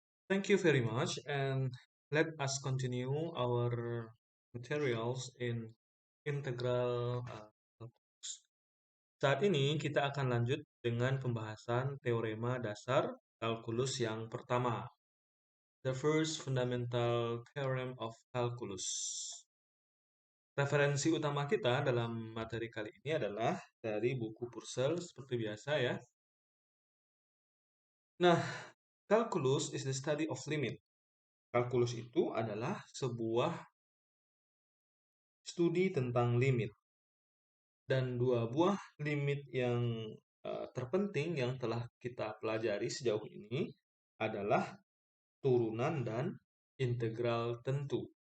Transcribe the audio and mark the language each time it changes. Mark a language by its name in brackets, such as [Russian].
[English] Thank you very much, and let us continue our materials in integral calculus. [Indonesian] Saat ini kita akan lanjut dengan pembahasan teorema dasar kalkulus yang pertama, [English] the first fundamental theorem of calculus. [Indonesian] Referensi utama kita dalam materi kali ini adalah dari buku Purcell seperti biasa ya. [English] Nah, calculus is the study of limit. [Indonesian] Kalkulus itu adalah sebuah studi tentang limit. Dan dua buah limit yang terpenting yang telah kita pelajari sejauh ini adalah turunan dan integral tentu.